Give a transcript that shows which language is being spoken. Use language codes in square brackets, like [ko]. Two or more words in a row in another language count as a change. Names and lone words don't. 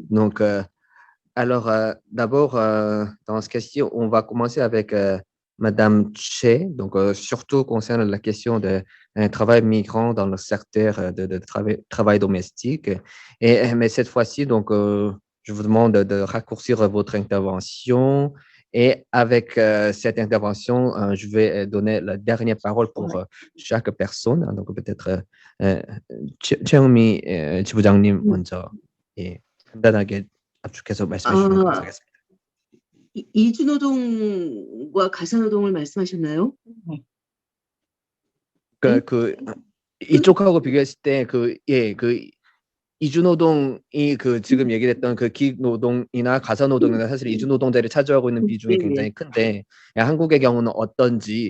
[fr] Donc, alors, d'abord, dans ce question, on va commencer avec Madame Che, donc surtout concernant la question de travail migrant dans le secteur de travail domestique. Mais cette fois-ci, donc, je vous demande de raccourcir votre intervention. Et avec cette intervention, je vais donner la dernière parole pour chaque personne. Donc peut-être [ko] 최은미 지부장님 먼저 간단하게 압축해서 말씀해 주시면 감사하겠습니다. 이주노동과 가사노동을 말씀하셨나요? 이쪽하고 비교했을 때 이주노동이 지금 얘기했던 기노동이나 가사노동이나 사실 이주노동자를 차지하고 있는 비중이 굉장히 큰데 한국의 경우는 어떤지.